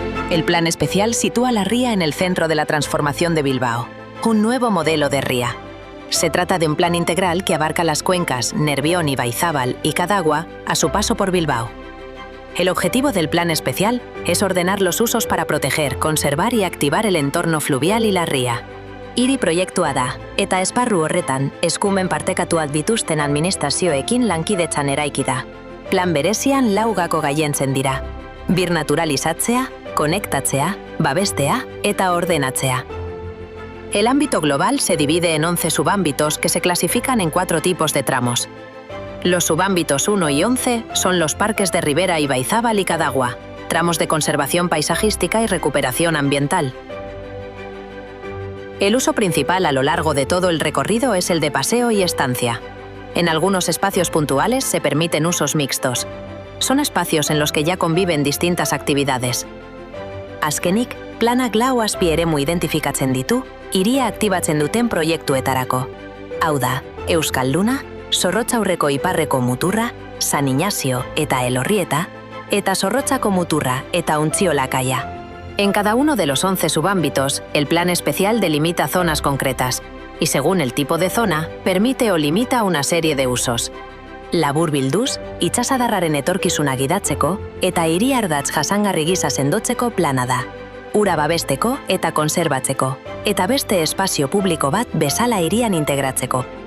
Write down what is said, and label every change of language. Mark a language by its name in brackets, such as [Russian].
[Spanish] El plan especial sitúa la ría en el centro de la transformación de Bilbao, un nuevo modelo de ría. Se trata de un plan integral que abarca las cuencas Nervión, Ibaizábal y Cadagua a su paso por Bilbao. El objetivo del plan especial es ordenar los usos para proteger, conservar y activar el entorno fluvial y la ría. [Basque] Hiri proiektua da, eta esparru horretan, eskumen partekatuak dituzten administrazioekin lankidetzan eraiki da. Plan berezian 4 gako gailentzen dira: birnaturalizatzea, konektatzea, babestea eta ordenatzea. [Spanish] El ámbito global se divide en 11 subámbitos que se clasifican en 4 tipos de tramos. Los subámbitos 1 y 11 son los parques de ribera Ibaizábal y Cadagua, tramos de conservación paisajística y recuperación ambiental. El uso principal a lo largo de todo el recorrido es el de paseo y estancia. En algunos espacios puntuales se permiten usos mixtos. Son espacios en los que ya conviven distintas actividades. [Basque] Azkenik, planak 4 azpieremu identifikatzen ditu, hiria aktibatzen duten proiektuetarako. Hau da, Euskalduna, Zorrotzaurreko iparreko muturra, San Ignacio eta Elorrieta, eta Zorrotzako muturra eta Untziolakaia. [Spanish] En cada uno de los 11 subámbitos, el plan especial delimita zonas concretas, y según el tipo de zona, permite o limita una serie de usos. [Basque] Laburbilduz, itsasadarraren etorkizuna gidatzeko eta hiri ardatz jasangarri gisa sendotzeko plana da. Ura babesteko eta konserbatzeko, eta beste espazio publiko bat bezala hirian integratzeko.